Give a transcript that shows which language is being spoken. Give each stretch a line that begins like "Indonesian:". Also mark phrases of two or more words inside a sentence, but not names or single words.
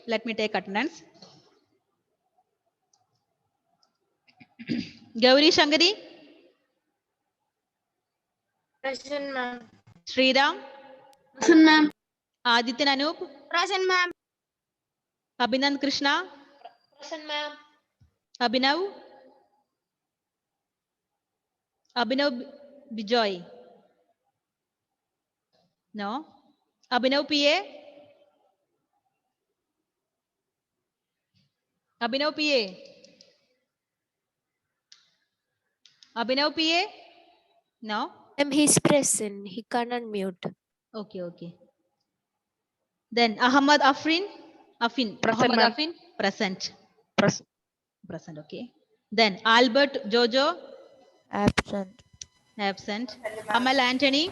English: Let me take attendance. Gauri Shankari, Present, ma'am. Sriram, Listen, ma'am. Aditya Anup, Present, ma'am. Abhinand Krishna, Present, ma'am. Abhinav, Abhinav Bijoy. No. Abhinav PA. Abhinav PA. Abhinav PA. No. He's present. He can't unmute. Okay, okay. Then Ahmad Afrin. Present, Muhammad ma'am. Afin. Present. Present. Present, okay. Then Albert Jojo. Absent. Absent. Amal Anthony.